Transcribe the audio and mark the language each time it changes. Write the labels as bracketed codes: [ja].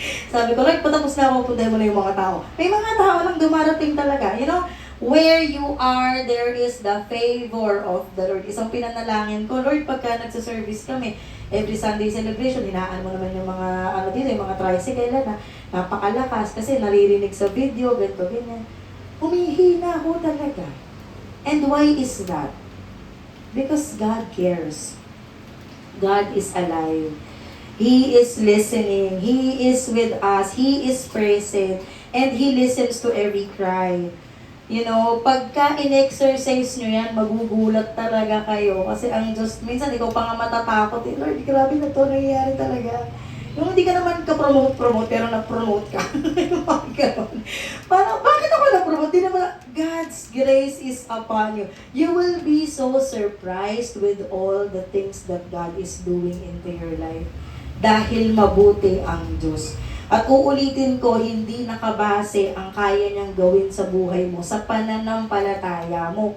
[tl] Sabi ko, Lord, patapos na ako, punta mo na yung mga tao. May mga tao lang dumarating talaga. [en] Where you are, there is the favor of the Lord. [tl] Isang pinanalangin ko, Lord, pagka nagsaservice kami, [en] every Sunday celebration, [tl] hinaan mo naman yung mga, yung mga tricycle na napakalakas kasi naririnig sa video, ganito, ganyan. Humihina ho talaga. [en] And why is that? Because God cares. God is alive. He is listening. He is with us. He is present. And He listens to every cry. [tl] Pagka in-exercise nyo yan, magugulat talaga kayo. Kasi ang Diyos, minsan ikaw pa nga matatakot. Lord, grabe na to nangyayari talaga. Yung hindi ka naman ka-promote, pero na-promote ka. Yung mga ganun. Parang, bakit ako na-promote? Di naman, [en] God's grace is upon you. You will be so surprised with all the things that God is doing into your life. [tl] Dahil mabuti ang Diyos. At uulitin ko, hindi nakabase ang kaya niyang gawin sa buhay mo sa pananampalataya mo.